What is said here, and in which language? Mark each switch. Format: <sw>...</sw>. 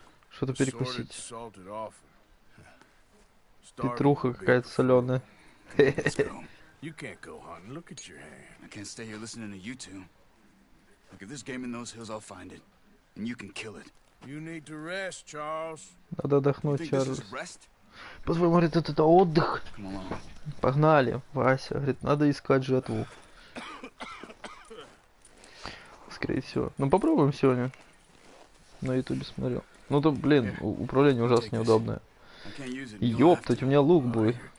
<ru>Что-то перекусить. Петруха какая-то соленая.</ru> <en>You can't go hunting. Look at your hand. I can't stay here listening to you two. Look, if there's game in those hills, I'll find it, and you can kill it. You need to rest, Charles.</en> <ru>Надо отдохнуть, Чарльз. По-твоему, говорит, это отдых. Погнали, Вася. Говорит, надо искать жертву. Скорее всего. Ну попробуем сегодня. На ютубе смотрел. Ну то, блин, управление ужасно неудобное. Ёптать, у меня лук будет.</ru>